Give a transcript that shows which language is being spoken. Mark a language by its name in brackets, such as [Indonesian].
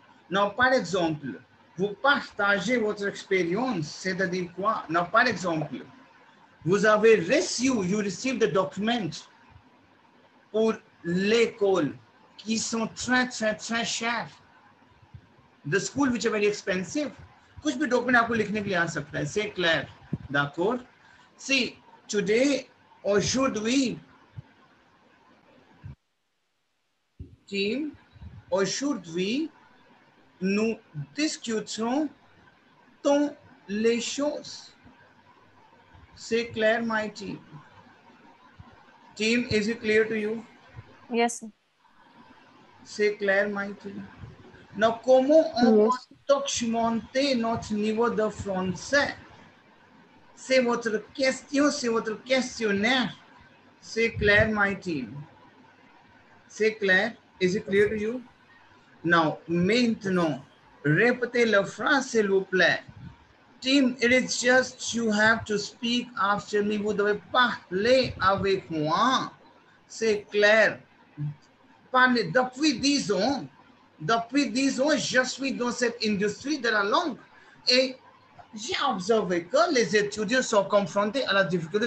[French] Non, par exemple, vous partagez votre expérience, c'est-à-dire quoi? Non, par exemple, vous avez reçu, [English] you received the document [French] pour l'école qui sont très, très, très chers. [English] The school which are very expensive. [Hindi] कुछ भी document आपको लिखने के लिए आ सकता है. [French] C'est clair. D'accord? [English] See, today, [French] aujourd'hui, team, aujourd'hui, nous discuterons dans les choses. C'est clair, [English] my team? Team, is it clear to you? Yes, sir. [French] C'est clair, [English] my team? Now, [French] comment on peut augmenter notre niveau de français? C'est votre question, c'est votre questionnaire. C'est clair, [English] my team? [French] C'est clair? [English] Is it clear to you? Now, [French] maintenant, répétez la phrase, s'il vous plaît. [English] Team, it is just you have to speak after me. [French] Vous devez parler avec moi. C'est clair. Parlez depuis 10 ans. Depuis 10 ans, je suis dans cette industrie de la langue. Et j'ai observé que les étudiants sont confrontés à la difficulté.